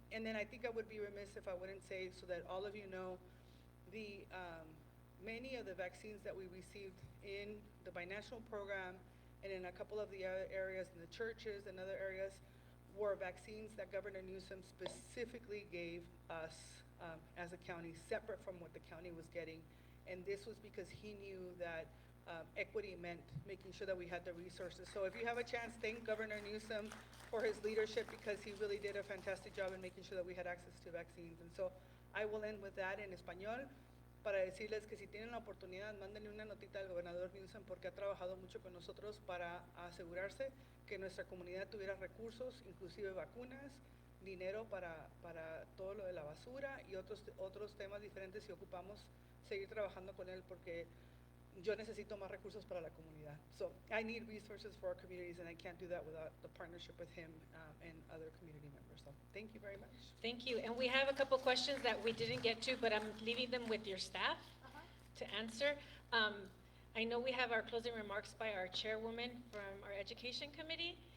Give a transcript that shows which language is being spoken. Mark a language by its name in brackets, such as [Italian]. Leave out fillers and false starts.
[English] And then I think I would be remiss if I wouldn't say, so that all of you know, the many of the vaccines that we received in the binational program and in a couple of the other areas, in the churches and other areas, were vaccines that Governor Newsom specifically gave us as a county, separate from what the county was getting. And this was because he knew that equity meant making sure that we had the resources. So if you have a chance, thank Governor Newsom for his leadership, because he really did a fantastic job in making sure that we had access to vaccines. And so I will end with that [Spanish] en español, para decirles que si tienen la oportunidad, mándenle una notita al gobernador Newsom, porque ha trabajado mucho con nosotros para asegurarse que nuestra comunidad tuviera recursos, inclusive vacunas, dinero para todo lo de la basura y otros temas diferentes, si ocupamos seguir trabajando con él, porque yo necesito más recursos para la comunidad. [English] So I need resources for our communities, and I can't do that without the partnership with him and other community members. So thank you very much. Thank you. And we have a couple questions that we didn't get to, but I'm leaving them with your staff to answer. I know we have our closing remarks by our chairwoman from our education committee.